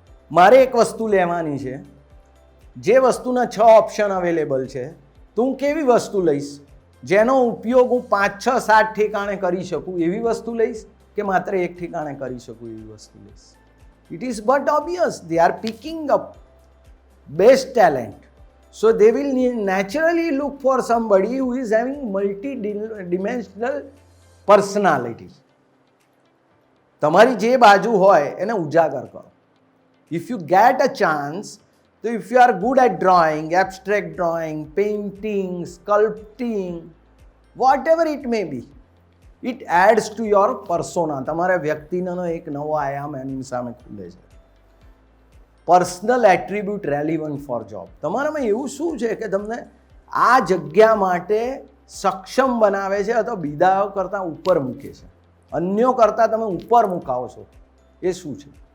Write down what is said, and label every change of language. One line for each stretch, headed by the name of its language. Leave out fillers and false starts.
Gujarati: મારે એક વસ્તુ લેવાની છે, જે વસ્તુના 6 ઓપ્શન અવેલેબલ છે, તો હું કેવી વસ્તુ લઈશ જેનો ઉપયોગ હું 5, 6, 7 ઠેકાણે કરી શકું એવી વસ્તુ લઈશ કે માત્ર એક ઠેકાણે કરી શકું એવી વસ્તુ લઈશ?
English: It is but obvious they are picking up best talent. So they will naturally look for somebody who is having multi-dimensional personality.
Gujarati: તમારી જે બાજુ હોય એને ઉજાગર કરો.
English: If you get a chance, so if you are good at drawing, abstract drawing, painting, sculpting, whatever it may be, it adds to your persona.
Gujarati: તમારા વ્યક્તિનો એક નવો આયામ એની સામે ખુલે છે.
English: Personal attribute relevant for job.
Gujarati: તમારામાં એવું શું છે કે તમને આ જગ્યા માટે સક્ષમ બનાવે છે અથવા બીજા કરતાં ઉપર મૂકે છે, અન્યો કરતાં તમે ઉપર મુકાવો છો? એ શું છે?